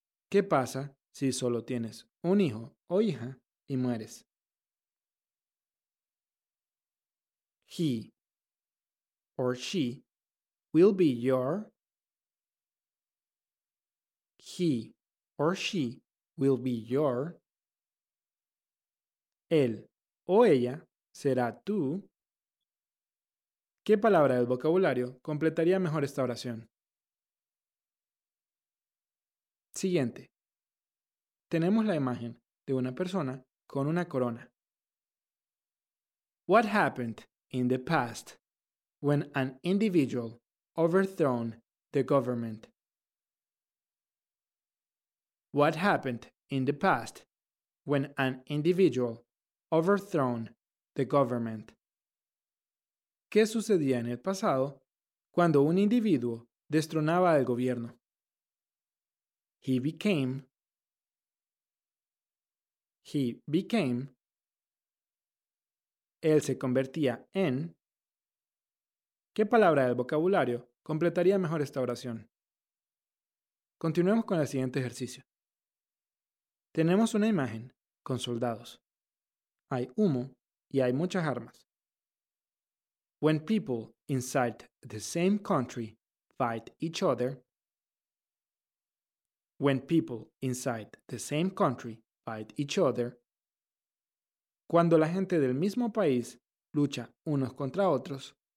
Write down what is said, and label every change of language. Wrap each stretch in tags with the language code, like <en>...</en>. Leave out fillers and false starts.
<es>¿Qué pasa si solo tienes un hijo o hija y mueres?</es> <en>He or she will be your. He or she will be your.</en> <es>Él o ella será tu. ¿Qué palabra del vocabulario completaría mejor esta oración? Siguiente. Tenemos la imagen de una persona con una corona.</es> <en>What happened in the past when an individual overthrown the government? What happened in the past when an individual overthrown the government?</en> <es>¿Qué sucedía en el pasado cuando un individuo destronaba al gobierno?</es> <en>He became,</en> <es>él se convertía en. ¿Qué palabra del vocabulario completaría mejor esta oración? Continuemos con el siguiente ejercicio. Tenemos una imagen con soldados. Hay humo y hay muchas armas.</es> <en>When people inside the same country fight each other. When people inside the same country fight each other.</en> <es>Cuando la gente del mismo país lucha unos contra otros.</es>